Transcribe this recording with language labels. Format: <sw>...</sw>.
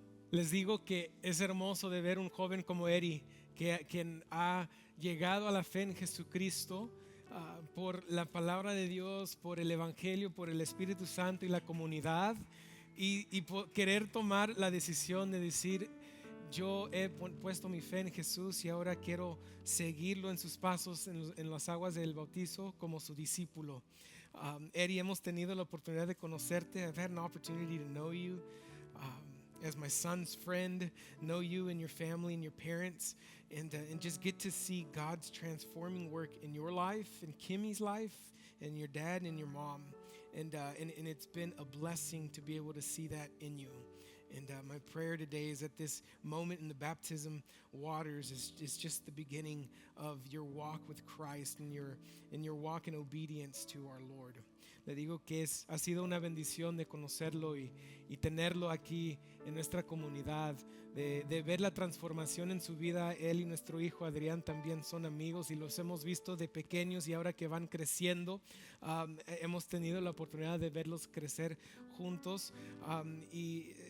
<es>Les digo que es hermoso de ver un joven como Eri, quien ha llegado a la fe en Jesucristo por la palabra de Dios, por el Evangelio, por el Espíritu Santo y la comunidad, y por querer tomar la decisión de decir: yo he puesto mi fe en Jesús y ahora quiero seguirlo en sus pasos en las aguas del bautizo como su discípulo. Eri, hemos tenido la oportunidad de conocerte.</es> <en>I've had an opportunity to know you as my son's friend, know you and your family and your parents, and just get to see God's transforming work in your life, in Kimmy's life, and your dad and your mom. And it's been a blessing to be able to see that in you. And my prayer today is that this moment in the baptism waters is just the beginning of your walk with Christ and your walk in obedience to our Lord.</en> <es>Le digo que ha sido una bendición de conocerlo y tenerlo aquí en nuestra comunidad, de ver la transformación en su vida. Él y nuestro hijo Adrián también son amigos y los hemos visto de pequeños, y ahora que van creciendo, hemos tenido la oportunidad de verlos crecer juntos, y</es>